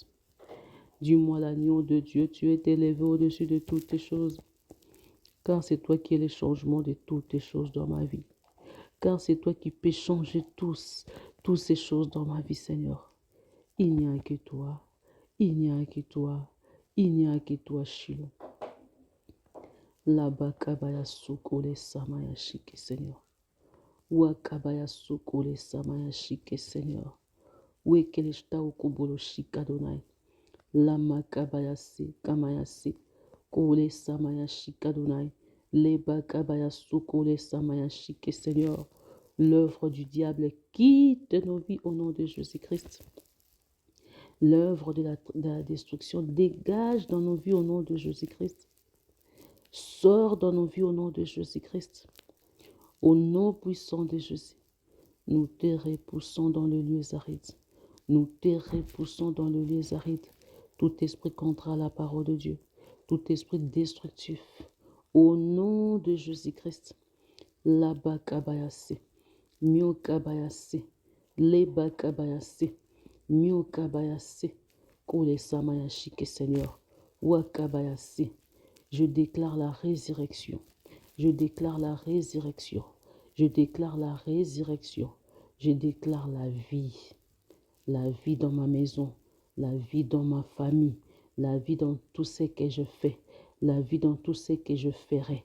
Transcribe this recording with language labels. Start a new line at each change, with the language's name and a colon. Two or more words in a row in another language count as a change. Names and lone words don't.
French: Dis-moi l'agneau de Dieu, tu es élevé au-dessus de toutes choses. Car c'est toi qui es le changement de toutes choses dans ma vie. Car c'est toi qui peux changer toutes ces choses dans ma vie, Seigneur. Il n'y a que toi. Il n'y a que toi. Il n'y a que toi, Shiloh. Labakabaya sukole samaya shike, Seigneur. Wakabaya sukole samaya shike, Seigneur. Wekeleshta ukubolo shika donai. Lama kabayase kamayase. Kole samaya shika donai. Leba kabayasu kole samaya shike, Seigneur. L'œuvre du diable quitte nos vies au nom de Jésus-Christ. L'œuvre de la destruction dégage dans nos vies au nom de Jésus-Christ. Sors dans nos vies au nom de Jésus-Christ. Au nom puissant de Jésus, nous te repoussons dans le lieu aride. Nous te repoussons dans le lieu aride. Tout esprit contraire à la parole de Dieu, tout esprit destructif, au nom de Jésus-Christ, Laba kabayase, Mio kabayase, Leba kabayase, Mio kabayase, Kole samayashike, Seigneur, Wakabayase. Je déclare la résurrection. Je déclare la résurrection. Je déclare la résurrection. Je déclare la vie. La vie dans ma maison. La vie dans ma famille. La vie dans tout ce que je fais. La vie dans tout ce que je ferai.